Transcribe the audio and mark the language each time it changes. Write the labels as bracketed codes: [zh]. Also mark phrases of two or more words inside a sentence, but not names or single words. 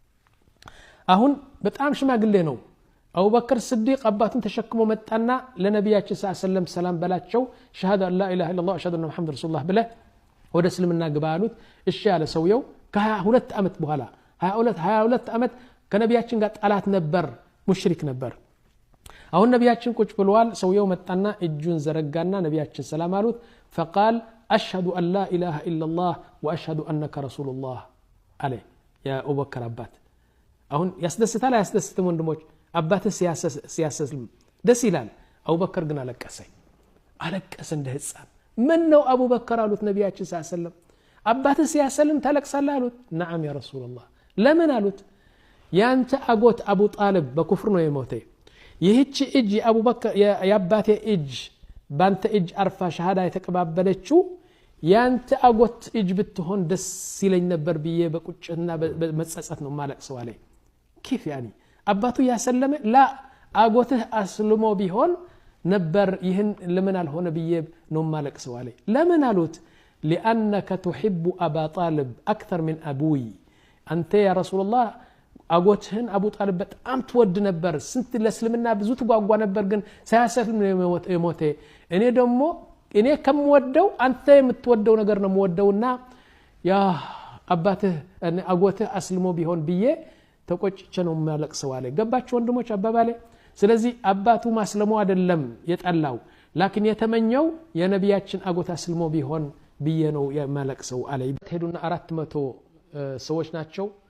[am] አሁን በጣም ሽማግሌ ነው አቡበከር ስዲቅ አባቱን ተሸክሞ መጣና ለነቢያችን [ar] صلى الله عليه وسلم [am] ሰላም በላቸው [ar] شهادة لا إله إلا الله وأشهد أن محمد رسول الله [am] ብለ ወደ እስልምና ግባ አሉት እሺ ያለ ሰውየው ከ22 አመት በኋላ 22 አመት ከነቢያችን ጋር ጣላት ነበር ሙሽሪክ ነበር አሁን ነቢያችን ቁጭ ብለዋል ሰውየው መጣና እጁን ዘረጋና ነቢያችን ሰላም አሉት [ar] فقال اشهد ان لا اله الا الله واشهد انك رسول الله عليه يا ابو بكر [am] አባት አሁን ያስደስታል ያስደስትም ወንድሞች አባት ሲያሰስልም ደስ ይላል አቡበከር ግን አለቀሰ እንደ ህፃን ምን ነው አቡበከር አሉት ነቢያችን [ar] صلى الله عليه وسلم [am] አባት ሲያሰልም ታለቅሳለህ አሉት [ar] نعم يا رسول الله [am] ለምን አሉት ያንተ አጎት አቡ ጣልብ በኩፍር ነው የሞተ ይህች እጅ አቡበከር ያባቴ እጅ ባንተ እጅ አርፋ ሸሃዳ የተቀባበለችው ያንተ አጎት እጅ ብትሆን ደስ ይለኝ ነበር ብዬ በቁጭትና በመጸጸት ነው ማለቅሰው አለ [ar] كيف يعني [am] አባቱ ያሰለመ ላ አጎትህ አስልሞ ቢሆን ነበር ይህን ለምን አልሆነ ብዬ ነው ማለቅሰው አለ ለምን አሉት [ar] لانك تحب ابا طالب اكثر من ابوي انت يا رسول الله [am] አጎትህን አቡ ጣልብ በጣም ትወድ ነበር ስንት ለእስልምና ብዙ ተጓጓ ነበር ግን ሳያሰልም ነው የሞተ እኔ ደግሞ እኔ ከምወደው አንተ የምትወደው ነገር ነው የምወደውና ያ አባትህ አጎትህ አስልሞ ቢሆን ብዬ ተቆጭቼ ነው ማለቅሰው አለ ገባችሁ ወንድሞች አባባሌ ስለዚህ አባቱ ማስለሙ አይደለም የጠላው ላኪን የተመኘው የነቢያችን አጎት አስልሞ ቢሆን ብዬ ነው የማለቅሰው አለ ሄዱና 400 ሰዎች ናቸው